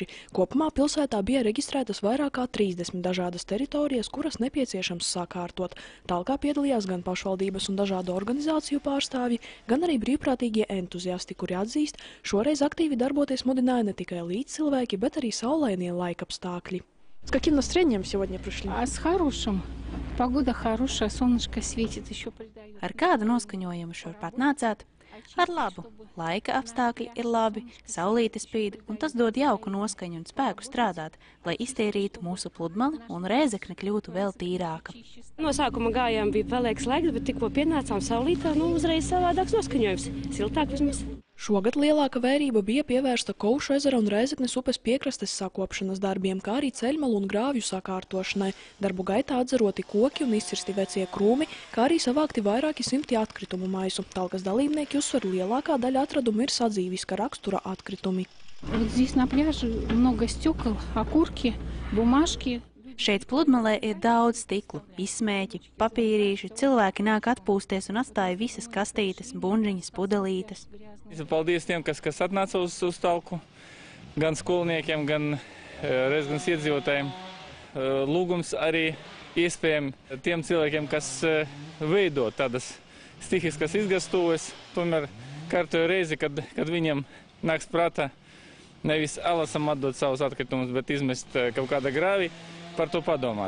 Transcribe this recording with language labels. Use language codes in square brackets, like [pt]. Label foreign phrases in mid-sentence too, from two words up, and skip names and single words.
[lv] Kopumā pilsētā bija reģistrētas vairāk kā 30 dažādas teritorijas, kuras nepieciešams sakārtot. Talkā piedalījās gan pašvaldības un dažādu organizāciju pārstāvji, gan arī brīvprātīgie entuziasti, kuri atzīst, šoreiz aktīvi darboties mudināja ne tikai līdzcilvēki, bet arī saulainie laikapstākļi. [ru] С каким настроением сегодня пришли? С хорошим. Погода хорошая, солнышко светит, еще придает. [lv] Ar kādu noskaņojumu šurpat nācāt? Ar labu. Laika apstākļi ir labi, saulīte spīd, un tas dod jauku noskaņu un spēku strādāt, lai iztīrītu mūsu pludmali un Rēzekne kļūtu vēl tīrāka. No sākuma gājām bija pelēks laiks, bet tikko pienācām saulītā, uzreiz savādāks noskaņojums. Siltāk vismaz. Šogad lielāka vērība bija pievērsta Kaušu ezera un Rēzeknes upes piekrastes sakopšanas darbiem, kā arī ceļmalu un grāvju sakārtošanai. Darbu gaitā atzaroti koki un izcirsti vecie krūmi, kā arī savākti vairāki simti atkritumu maisu. Talkas dalībnieki uzsver, lielākā daļa atradumu ir sadzīviska rakstura atkritumi. [ru] Вот здесь на пляже много стекол, окурки, бумажки. [lv] Šeit pludmalē ir daudz stiklu, izsmēķi, papīrīši, cilvēki nāk atpūsties un atstāja visas kastītes, buņģiņas, pudelītes. Paldies tiem, kas atnāca uz talku, gan skolniekiem, gan Rēzeknes iedzīvotājiem. Lūgums arī iespējami tiem cilvēkiem, kas veido tādas stihiskas izgastuves, tomēr kārtoju reizi, kad viņiem nāks prātā nevis alasam atdot savus atkritumus, bet izmest kaut kāda grāvi, par to padomāt.